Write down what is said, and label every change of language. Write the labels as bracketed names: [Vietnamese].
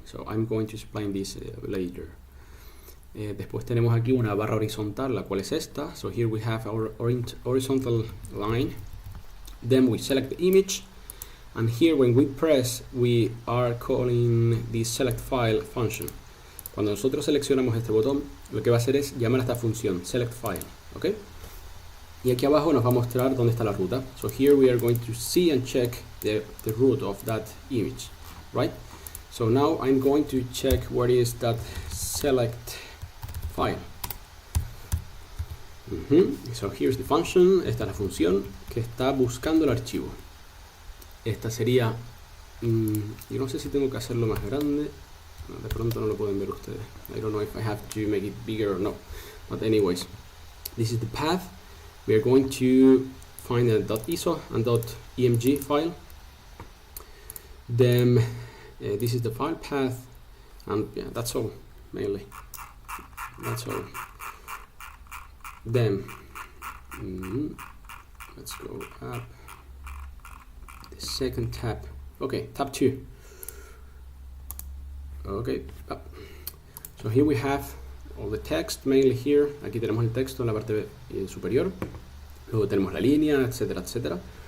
[English] So I'm going to explain this later. [Spanish] Después tenemos aquí una barra horizontal, la cual es esta. [English] So here we have our horizontal line. Then we select the image, and here when we press, we are calling the select file function. [Spanish] Cuando nosotros seleccionamos este botón, lo que va a hacer es llamar a esta función select file, ¿ok? Y aquí abajo nos va a mostrar dónde está la ruta. [English] So here we are going to see and check the root of that image, right? So now I'm going to check what is that select file. So here's the function. [Spanish] Esta es la función que está buscando el archivo. Esta sería, yo no sé si tengo que hacerlo más grande. De pronto no lo pueden ver ustedes. [English] I don't know if I have to make it bigger or no. But anyways, this is the path. We are going to find a .iso and .emg file. Then this is the file path, and yeah, that's all mainly. That's all. Then let's go up. The second tab. Okay, tab 2. Okay, up. So here we have all the text mainly here. [Spanish] Aquí tenemos el texto en la parte superior. Luego tenemos la línea, etcétera, etcétera.